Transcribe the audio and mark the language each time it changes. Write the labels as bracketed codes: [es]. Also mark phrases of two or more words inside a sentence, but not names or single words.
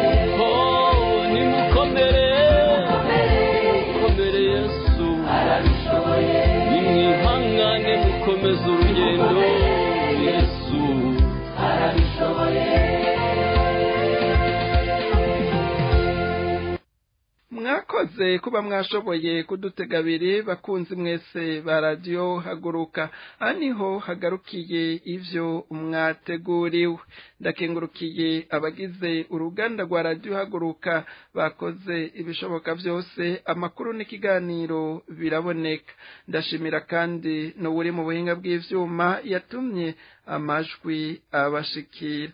[rn] Nimukomere Yesu arabishoboye, nimwihangane mukomeze urugendo, Yesu arabishoboye. mwakoze kuba mwashoboye kudutega abiri bakunzi mwese ba radio haguruka. Aniho hagarukiye ivyo mwateguriwe. Ndakengurukiye abagize uruganda rwa radio haguruka bakoze ibishoboka byose amakuru n'ikiganiro biraboneka. Ndashimira kandi no uri mu buhinga bw'ivyuma yatumye amajwi abashikira.